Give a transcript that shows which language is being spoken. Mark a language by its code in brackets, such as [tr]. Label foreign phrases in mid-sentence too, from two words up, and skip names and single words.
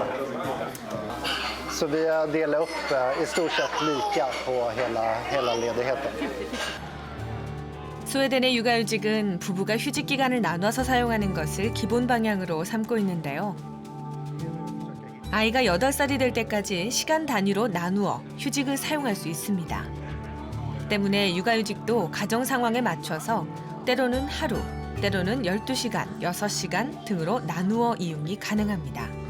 [sv] Så vi har delat upp i stort sett lika på hela ledigheten. [ko] 스웨덴의 육아휴직은 부부가 휴직 기간을 나눠서 사용하는 것을 기본 방향으로 삼고 있는데요. 아이가 8살이 될 때까지 시간 단위로 나누어 휴직을 사용할 수 있습니다. 때문에 육아휴직도 가정 상황에 맞춰서 때로는 하루, 때로는 12시간, 6시간 등으로 나누어 이용이 가능합니다.